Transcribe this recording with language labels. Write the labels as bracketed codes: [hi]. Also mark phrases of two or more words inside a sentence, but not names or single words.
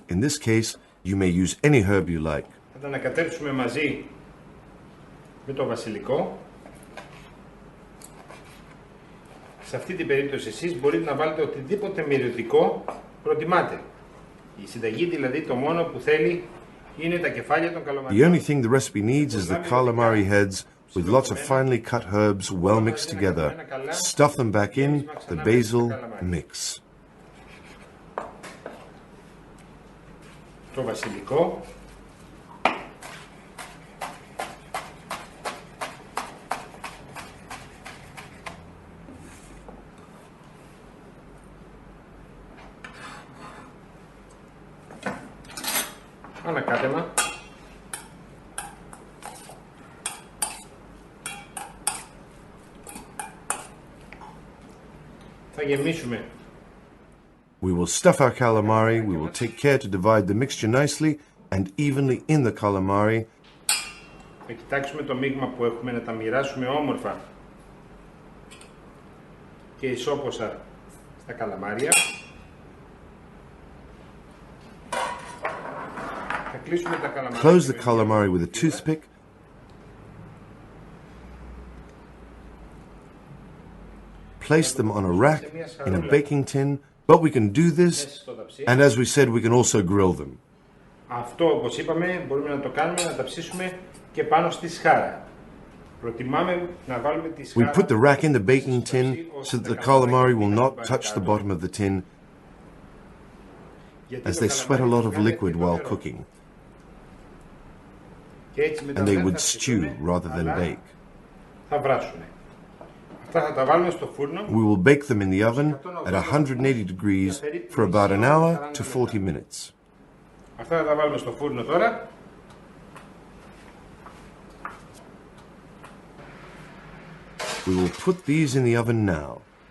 [en] In this case, you may use any herb you like. [el] Σε αυτή την περίπτωση εσείς μπορείτε να βάλετε οτιδήποτε μυρωδικό προτιμάτε. Η συνταγή δηλαδή το μόνο που θέλει είναι τα κεφάλια των καλαμαριών. [en] The only thing the recipe needs is the calamari heads with lots of finely cut herbs well mixed together. Stuff them back in, the basil, mix. [el] Το βασιλικό. Ανακάτεμα. Θα γεμίσουμε. [en] We will stuff our calamari, we will take care to divide the mixture nicely and evenly in the calamari. [el] Θα κοιτάξουμε το μείγμα που έχουμε να τα μοιράσουμε όμορφα και ισόποσα στα καλαμάρια. Θα κλείσουμε τα καλαμάρια. [en] Close the calamari with a toothpick. Place them on a rack in a baking tin. But we can do this, and as we said, we can also grill them. [el] Αυτό, όπως είπαμε, μπορούμε να το κάνουμε, να τα ψήσουμε και πάνω στη σχάρα. Προτιμάμε να βάλουμε τη σχάρα. [en] We put the rack in the baking tin so that the calamari will not touch the bottom of the tin, as they sweat a lot of liquid while cooking, and they would stew rather than bake. [el] Θα βράσουν. [en] We will bake them in the oven at 180 degrees for about an hour to 40 minutes. [el] Αυτά θα τα βάλουμε στο φούρνο τώρα. [en] We will put these in the oven now.